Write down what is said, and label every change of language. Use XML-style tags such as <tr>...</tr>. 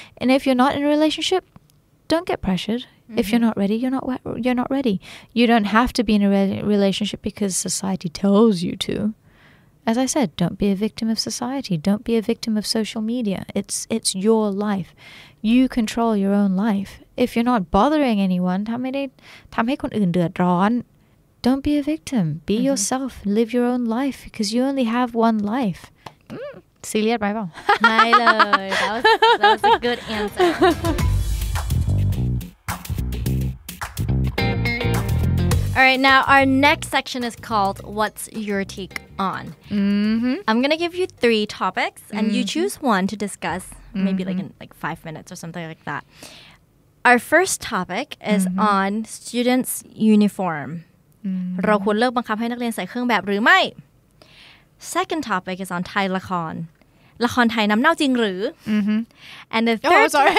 <en>And if you're not in a relationship, don't get pressured. If you're not ready, you're not ready. You don't have to be in a relationship because society tells you to. As I said, don't be a victim of society. Don't be a victim of social media. It's your life. You control your own life. If you're not bothering anyone, ทำให้คนอื่นเดือดร้อน don't be a victim. Be yourself. Live your own life because you only have one life.</en> <th>ซีเรียสไปเปล่า</th> <en>ไม่เลย that was a good answer. All right, now our next section is called What's Your Take On? I'm going to give you 3 topics and you choose one to discuss, maybe like in like 5 minutes or something like that. Our first topic is on students' uniform.</en> <th>เราควรเลิกบังคับให้นักเรียนใส่เครื่องแบบหรือไม่ Second topic is on Thai ละครไทยน้ำเน่าจริงหรือ And the third</th>